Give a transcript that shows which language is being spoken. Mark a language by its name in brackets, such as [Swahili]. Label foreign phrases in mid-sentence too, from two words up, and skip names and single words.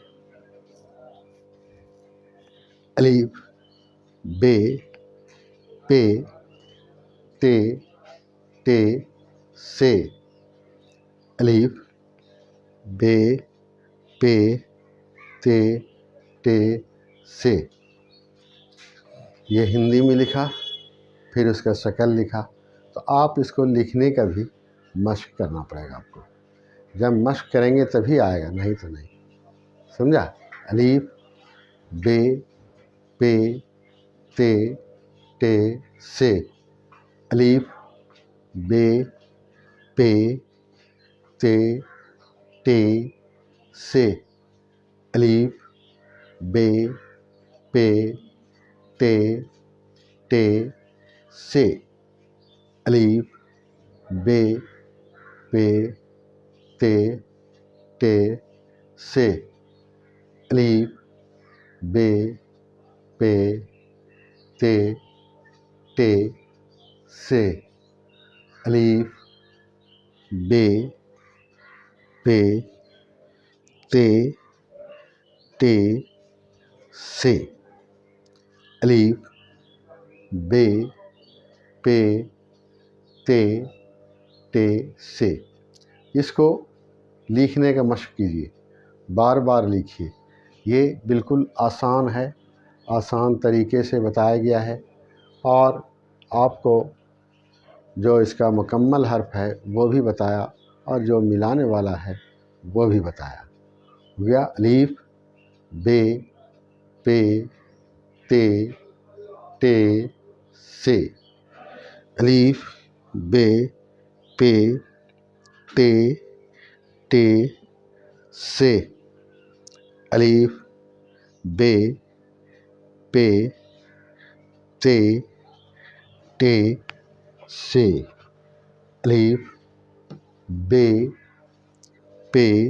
[Urdu] الف، ب، پ، ت، ٹ، س. الف، ب، پ، ت، ٹ، س. یہ ہندی میں لکھا، پھر اس کا شکل لکھا. تو آپ اس کو لکھنے کا بھی مشق کرنا پڑے گا آپ کو. جب مشق کریں گے تبھی آئے گا، نہیں تو نہیں. سمجھا؟ الف، ب، پ، ت، ٹ، س. الف، ب، پ، ت، ٹ، س. الف، ب، پ، ت، ٹ، س. الف، ب، پ، تے ٹے سے، الف بے پے تے ٹے سے، الف بے پے تے ٹے سے، الف بے پے تے ٹے سے۔ اس کو لکھنے کا مشق کیجیے، بار بار لکھیے، یہ بالکل آسان ہے، آسان طریقے سے بتایا گیا ہے، اور آپ کو جو اس کا مکمل حرف ہے وہ بھی بتایا، اور جو ملانے والا ہے وہ بھی بتایا۔ ہو گیا الف بے پے تے ٹے سے، الف بے پے تے ٹے سے، الف بے پے تے ٹے سے، الف بے پے